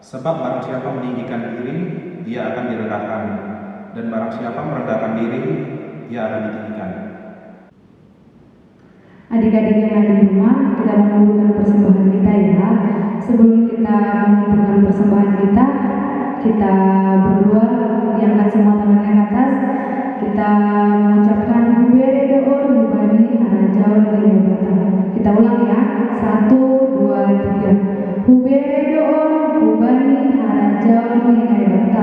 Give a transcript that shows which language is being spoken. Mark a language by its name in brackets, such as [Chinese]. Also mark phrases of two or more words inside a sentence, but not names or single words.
[Indonesian] Sebab barang siapa meninggikan diri, ia akan direndahkan, dan barang siapa merendahkan diri, ia akan ditinggikan. Adik-adik yang ada di rumah, kita mengumpulkan persembahan kita ya. Sebelum kita mengumpulkan persembahan kita berdoa, diangkat semua tangannya ke atas. Kita mengucapkan [Batak Simalungun] Hubere doon hubani harajaon lilebata. [Indonesian] Kita ulang ya, 1, 2, 3. [Batak Simalungun] Hubere doon hubani harajaon lilebata.